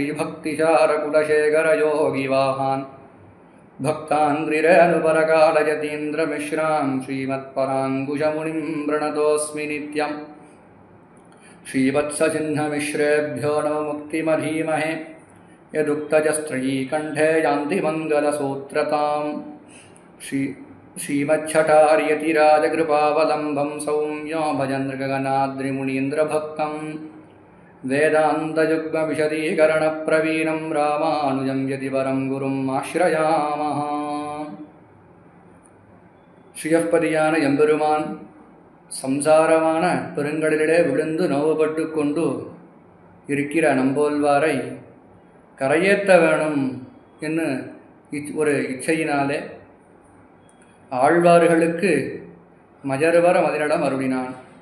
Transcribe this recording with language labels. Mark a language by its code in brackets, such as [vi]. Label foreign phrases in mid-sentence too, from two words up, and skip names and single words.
[sa] श्रीभक्तिचारकुलशेखरयोगिवाहान् भक्ताङ्घ्रिरेणुपरकालयतीन्द्रमिश्रां श्रीमत्पराङ्कुशमुनिं प्रणतोऽस्मि नित्यम् श्रीवत्सचिह्नमिश्रेभ्यो नमो मुक्तिमधीमहे यदुक्तजस्त्रयी कण्ठे यान्ति मङ्गलसूत्रताम् श्रीमच्छटार्यतिराजकृपावलम्बं सौम्यो भजन्द्रगगनाद्रिमुनीन्द्रभक्तं वेदान्तयुग्मविशदीकरणप्रवीणं रामानुजं यतिवरं गुरुम् आश्रयामः. [ta] ஸ்ரீயப்பதியான எம்பெருமான் சம்சாரமான பெருங்கடலிலே விழுந்து நோவுபட்டு கொண்டு இருக்கிற நம்போல்வாரை கரையேற்ற வேணும் என்று ஒரு இச்சையினாலே ஆழ்வார்களுக்கு மஜர்வர மதினிடம் அருளினான்.